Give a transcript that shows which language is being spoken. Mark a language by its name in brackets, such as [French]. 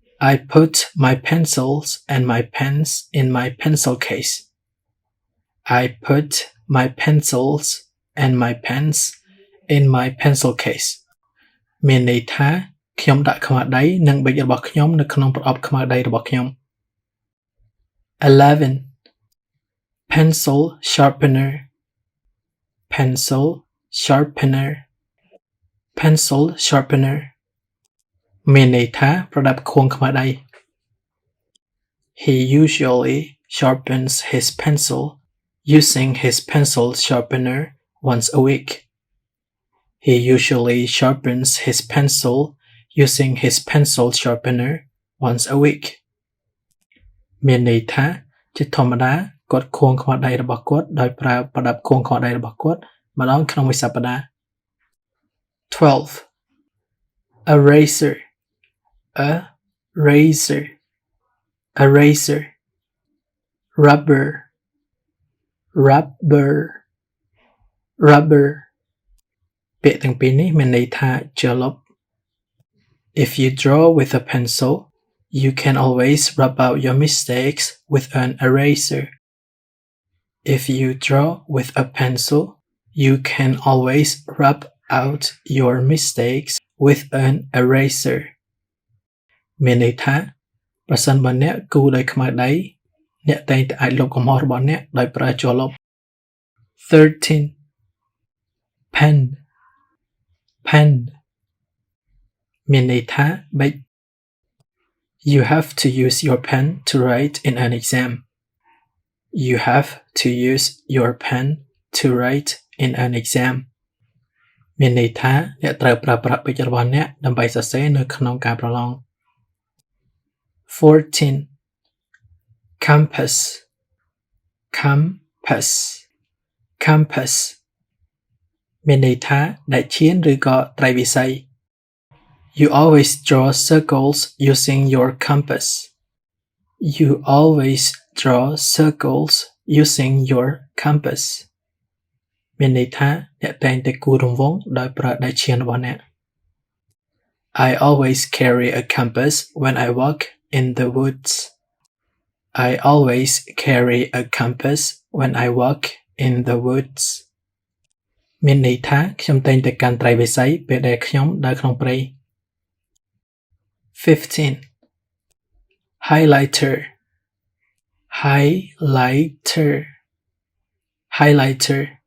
[English] I put my pencils and my pens in my pencil case. I put my pencils and my pens in my pencil case. [Khmer] មានន័យថាខ្ញុំដាក់ខ្មៅដៃនិងប៊ិចរបស់ខ្ញុំនៅក្នុងប្រអប់ខ្មៅដៃរបស់ខ្ញុំ 11. [English] Pencil sharpener. Pencil sharpener. Pencil sharpener. [Khmer] មានន័យថាប្រដាប់ខួងខ្មៅដៃ [English] He usually sharpens his pencil using his pencil sharpener once a week. He usually sharpens his pencil using his pencil sharpener once a week. [Khmer] មានន័យថាជាធម្មតាគាត់ខួងខ្មៅដៃរបស់គាត់ដោយប្រើប្រដាប់ខួងខ្មៅដៃរបស់គាត់ម្ដងក្នុងមួយសប្តាហ៍ 12. [English] Eraser. Eraser. Eraser. Rubber. Rubber. Rubber. [Khmer] ពាក្យទាំងពីរនេះមានន័យថាជាលុប [English] If you draw with a pencil, you can always rub out your mistakes with an eraser. If you draw with a pencil, you can always rub out your mistakes with an eraser. [Khmer] មានន័យថាប្រសិនបើអ្នកគូរដោយខ្មៅដៃអ្នកតែងតែអាចលុបកំហុសរបស់អ្នកដោយប្រើជ័រលុប 13. [English] Pen. Pen. [Khmer] មានន័យថាប៊ិច [English] You have to use your pen to write in an exam. You have to use your pen to write in an exam. [Khmer] មានន័យថាអ្នកត្រូវប្រើប្រាស់ប៊ិចរបស់អ្នកដើម្បីសរសេរនៅក្នុងការប្រឡង 14. [English] Compass. Compass. Compass. [Khmer] មានន័យថាដែកឈានឬក៏ត្រីវិស័យ [English] You always draw circles using your compass. You always draw circles using your compass. [Khmer] មានន័យថាអ្នកតែងតែគូររង្វង់ដោយប្រើដែកឈានរបស់អ្នក [English] I always carry a compass when I walk in the woods. I always carry a compass when I walk in the woods. [Khmer] មានន័យថាខ្ញុំតែងតែកាន់ត្រីវិស័យពេលដែលខ្ញុំដើរក្នុងព្រៃ 15. [English] Highlighter. Highlighter. Highlighter.